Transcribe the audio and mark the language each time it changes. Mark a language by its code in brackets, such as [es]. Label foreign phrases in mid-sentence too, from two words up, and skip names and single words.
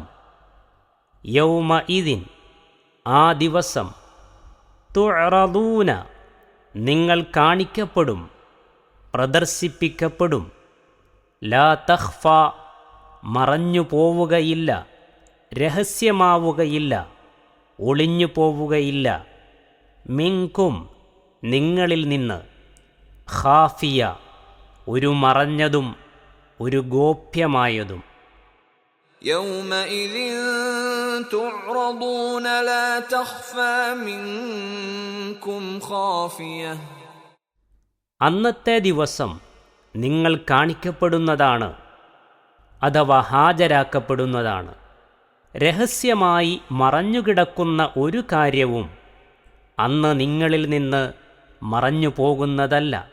[ml] യൗമഇദിൻ, ആ ദിവസം, തുഅറദൂന, നിങ്ങൾ കാണിക്കപ്പെടും, പ്രദർശിപ്പിക്കപ്പെടും, [ar] لا تخفى, [ml] മറഞ്ഞു പോവുകയില്ല, രഹസ്യമാവുകയില്ല, ഒളിഞ്ഞു പോവുകയില്ല, മിൻകും, നിങ്ങളിൽ നിന്ന്, ഖാഫിയ, ഒരു മറഞ്ഞതും ഒരു ഗോപ്യമായതും. [ar] يومئذ تعرضون لا تخفى منكم خافية, [ml] അന്നത്തെ ദിവസം നിങ്ങൾ കാണിക്കപ്പെടുന്നതാണ്, അഥവാ ഹാജരാക്കപ്പെടുന്നതാണ്. രഹസ്യമായി മറഞ്ഞുകിടക്കുന്ന ഒരു കാര്യവും അന്ന് നിങ്ങളിൽ നിന്ന് മറഞ്ഞു പോകുന്നതല്ല.